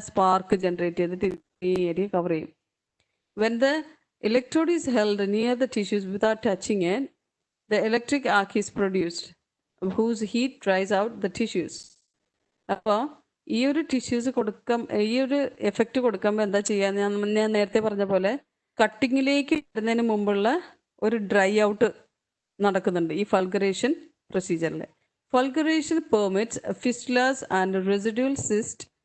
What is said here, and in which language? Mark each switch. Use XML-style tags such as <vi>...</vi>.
<ml>Spark generate ചെയ്തിട്ട് ഈ area cover ചെയ്യും.</ml> <en>When the electrode is held near the tissues without touching it, the electric arc is produced, whose heat dries out the tissues.</en> <ml>അപ്പോൾ ഈ ഒരു tissues ഈ ഒരു effect കൊടുക്കുമ്പോൾ എന്താ ചെയ്യുക? ഞാൻ നേരത്തെ പറഞ്ഞ പോലെ കട്ടിങ്ങിലേക്ക് വരുന്നതിന് മുമ്പുള്ള ഒരു ഡ്രൈ ഔട്ട് നടക്കുന്നുണ്ട് ഈ ഫൾഗറേഷൻ പ്രൊസീജിയറിൽ.</ml> <en>fulguration permits fistulas and residual cyst</en>